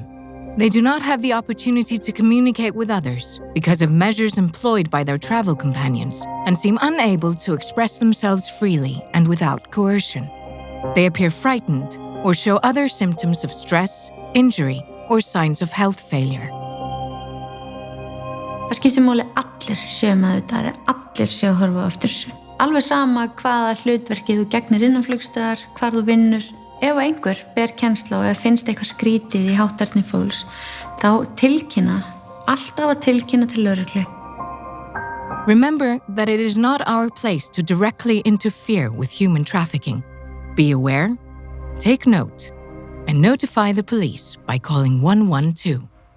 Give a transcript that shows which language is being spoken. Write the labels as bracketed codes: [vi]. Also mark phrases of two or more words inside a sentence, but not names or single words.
[en] They do not have the opportunity to communicate with others because of measures employed by their travel companions and seem unable to express themselves freely and without coercion. They appear frightened or show other symptoms of stress, injury, or signs of health failure. [is] Það skiptir máli allir séu með þetta, allir séu að horfa eftir þessu. Alveg sama hvaða hlutverkið þú gegnir innan flugstöðar, hvar þú vinnur. Ef einhver ber kennslu og ef finnst eitthvað skrítið í hátterni fólks, þá alltaf að tilkynna til lögreglu. [en] Remember that it is not our place to directly interfere with human trafficking. Be aware, take note, and notify the police by calling 112.